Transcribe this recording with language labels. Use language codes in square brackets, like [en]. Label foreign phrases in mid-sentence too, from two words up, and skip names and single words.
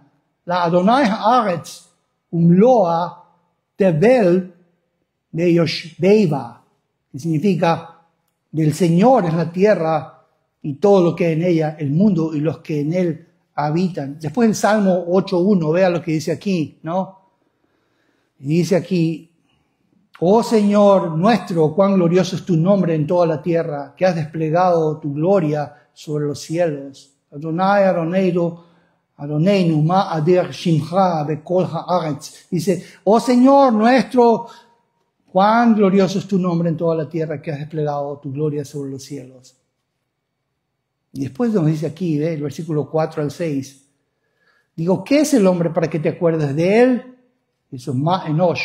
[he] ל אדני הארץ, ומלואה, תבל, [es] de Yoshbeiba, que significa, del Señor es la tierra y todo lo que hay en ella, el mundo y los que en él habitan. Después el Salmo 8:1, vea lo que dice aquí, ¿no? Y dice aquí, oh Señor nuestro, cuán glorioso es tu nombre en toda la tierra, que has desplegado tu gloria sobre los cielos. [he] אדני אדנינו מה אדיר שמך בכל הארץ. [es] Dice, oh Señor nuestro, cuán glorioso es tu nombre en toda la tierra, que has desplegado tu gloria sobre los cielos. Y después nos dice aquí, el versículo 4 al 6, digo, ¿qué es el hombre para que te acuerdes de él? Eso es [he] מה אנוש.